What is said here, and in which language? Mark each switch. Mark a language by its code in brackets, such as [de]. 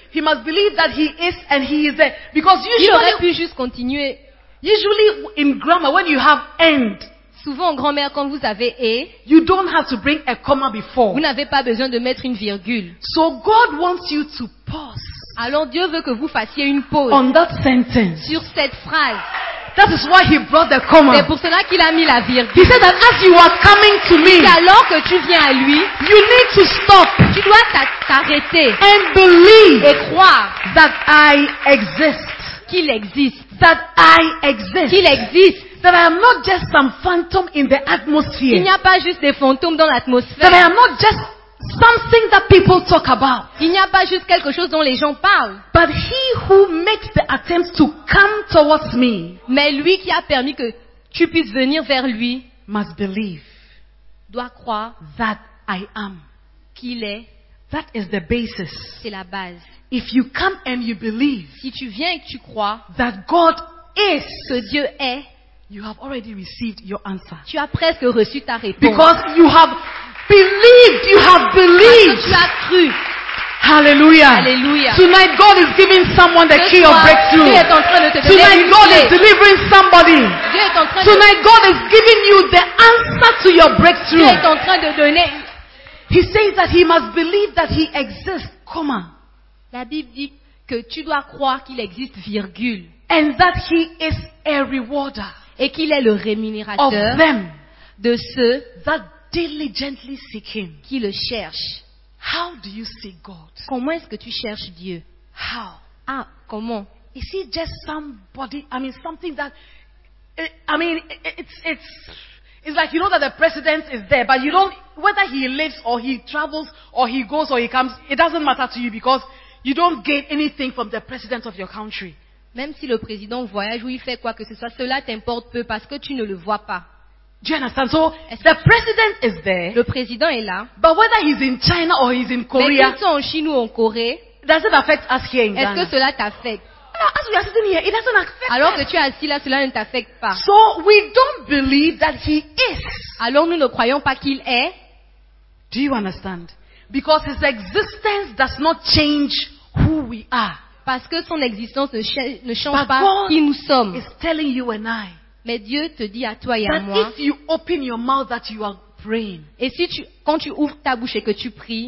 [en] He must believe that he is and he is there. Because usually, [fr] il aurait pu juste continuer. [en] Usually in grammar when you have and, [fr] souvent en grammaire quand vous avez et, [en] you don't have to bring a comma before. [fr] Vous n'avez pas besoin de mettre une virgule. [en] So God wants you to pause. [fr] Alors Dieu veut que vous fassiez une pause [en] on that sentence. [fr] Sur cette phrase. [en] That is why he brought the comma. [fr] C'est pour cela qu'il a mis la virgule. [en] He said that as you are coming to me, [fr] et alors que tu viens à lui, [en] you need to stop, [fr] tu dois t'arrêter, [en] and believe, [fr] et croire, [en] that I exist, [fr] qu'il existe, [en] that I exist, [fr] qu'il existe, [en] that I am not just some phantom in the atmosphere, [fr] il n'y a pas juste des fantômes dans l'atmosphère, [en] that I am not just something that people talk about. [fr] Il n'y a pas juste quelque chose dont les gens parlent. [en] But he who makes the attempt to come towards me, [fr] mais lui qui a permis que tu puisses venir vers lui, [en] must believe, [fr] doit croire, [en] that I am, [fr] qu'il est. [en] That is the basis. [fr] C'est la base. [en] If you come and you believe, [fr] si tu viens et que tu crois, [en] that God is, [fr] que Dieu est, [en] you have already received your answer. [fr] Tu as presque reçu ta réponse. [en] Because you have believed, you have believed. [fr] Tu as cru. [en] Hallelujah. [fr] Hallelujah. [en] Tonight God is giving someone the [fr] ce [en] key of breakthrough. [fr] Dieu est en train de te [en] tonight God is delivering somebody. [fr] Dieu est en train [en] tonight [fr] de... [en] God is giving you the answer to your breakthrough. [fr] Dieu est en train de donner... [en] He says that he must believe that he exists. Comma. [fr] La Bible dit que tu dois croire qu'il existe, virgule. [en] And that he is a rewarder. [fr] Et qu'il est le rémunérateur [en] of them [fr] de ceux [en] that diligently seek him. [fr] Qui le cherche. [en] How do you seek God? [fr] Comment est-ce que tu cherches Dieu? [en] How? [fr] Ah, comment? [en] Is it just somebody? I mean, something that it's like you know that the president is there, but you don't whether he lives or he travels or he goes or he comes. It doesn't matter to you because you don't gain anything from the president of your country. [fr] Même si le président voyage ou il fait quoi que ce soit, cela t'importe peu parce que tu ne le vois pas. [en] Do you understand? So the president is there. [fr] Le président est là. [en] But whether he's in China or he's in Korea, [fr] mais qu'il soit en Chine ou en Corée, [en] does it affect us here in Ghana? [fr] Est-ce que cela t'affecte? [en] As we are sitting here, it doesn't affect. [fr] Alors que tu es assis là, cela ne t'affecte pas. [en] So we don't believe that he is. [fr] Alors nous ne croyons pas qu'il est. [en] Do you understand? Because his existence does not change who we are. [fr] Parce que son existence ne change pas qui nous sommes. [en] Is telling you and I. [fr] Mais Dieu te dit à toi et [en] that [fr] à moi. [en] If you open your mouth that you are praying, [fr] et si tu, quand tu ouvres ta bouche et que tu pries,